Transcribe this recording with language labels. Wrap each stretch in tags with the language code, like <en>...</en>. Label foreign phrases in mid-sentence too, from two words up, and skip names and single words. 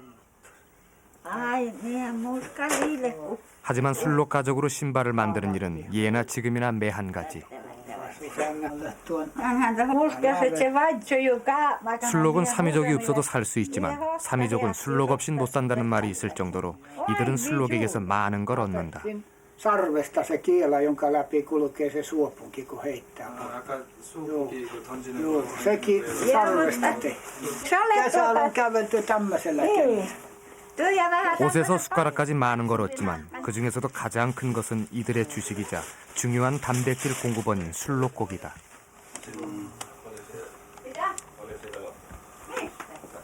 <ko>하지만 술록 가죽으로 신발을 만드는 일은 예나 지금이나 매한 가지. 술록은 사미족이 없어도 살 수 있지만 사미족은 술록 없인 못 산다는 말이 있을 정도로 이들은 술록에게서 많은 걸 얻는다.</ko> <fi>sarvesta se kiela, jonka läpi kulkee se suopunki, kun heittää. Joo, sekin sarvesta tehty. Kesällä on kävelty tämmöisellä keinolla.</fi> <ko>옷에서 숟가락까지 많은 걸 얻지만 그 중에서도 가장 큰 것은 이들의 주식이자 중요한 단백질 공급원인 술록고기다.</ko>